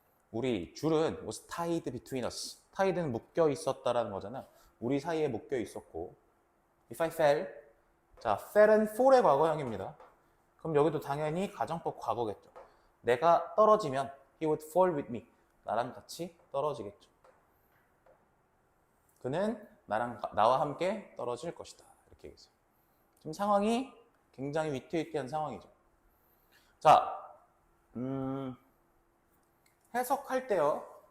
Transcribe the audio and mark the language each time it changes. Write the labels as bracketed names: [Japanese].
[Korean] 우리 줄은 [English] was tied between us. [Korean] tied는 묶여 있었다라는 거잖아요. 우리 사이에 묶여 있었고. [English] If I fell. [Korean] 자, fell은 fall의 과거형입니다. 그럼 여기도 당연히 가정법 과거겠죠. 내가 떨어지면 [English] he would fall with me. [Korean] 나랑 같이 떨어지겠죠. 그는 나와 함께 떨어질 것이다. 이렇게 얘기했어요. 지금 상황이 굉장히 위태위태한 상황이죠. 자, 해석할 때요.